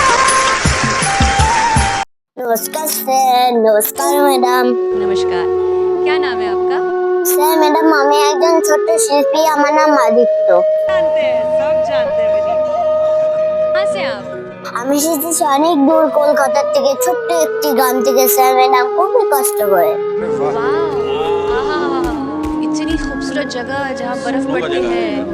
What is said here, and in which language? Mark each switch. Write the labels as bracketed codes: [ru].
[hi] नमस्कार सर, नमस्कार मैडम। नमस्कार, क्या नाम है आपका? [bn] सर मैडम আমি একজন ছোট শিল্পী, আমার নাম আদিত্য। [hi] जानते हैं, सब जानते हैं मेरी। कहाँ से आप? [bn] আমি এসেছি অনেক দূর কলকাতা থেকে, ছোট্ট একটি গ্রাম থেকে স্যার ম্যাডাম খুবই কষ্ট করে। [hi] वाह, आहा, इतनी खूबसूरत जगह जहाँ बर्फ पड़ती है।